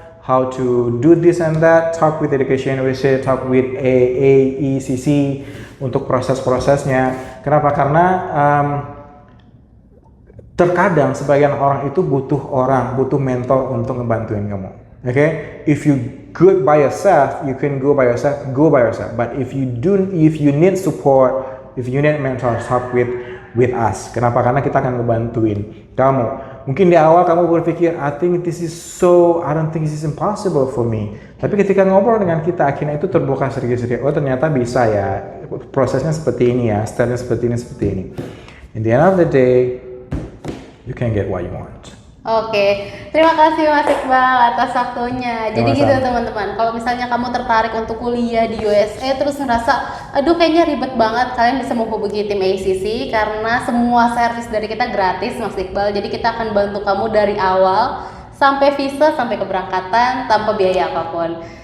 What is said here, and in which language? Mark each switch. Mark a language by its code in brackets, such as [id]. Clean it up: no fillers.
[en] how to do this and that, talk with Education USA, talk with AECC [id] untuk proses-prosesnya. Kenapa? Karena terkadang sebagian orang itu butuh mentor untuk ngebantuin kamu. [en] Okay? If you good by yourself, you can go by yourself. But if you need support, if you need mentor, talk with us. [id] Kenapa? Karena kita akan ngebantuin kamu. Mungkin di awal kamu berpikir, [en] I don't think this is impossible for me. [id] Tapi ketika ngobrol dengan kita, akhirnya itu terbuka sedikit-sedikit. Oh, ternyata bisa ya. Prosesnya seperti ini ya, stepnya seperti ini. [en] In the end of the day, you can get what you want. [id] Oke, terima kasih Mas Iqbal atas waktunya. Jadi Sama-sama. gitu teman-teman, kalau misalnya kamu tertarik untuk kuliah di USA terus ngerasa, aduh kayaknya ribet banget, kalian bisa menghubungi tim ACC karena semua servis dari kita gratis Mas Iqbal. Jadi kita akan bantu kamu dari awal sampai visa, sampai keberangkatan tanpa biaya apapun.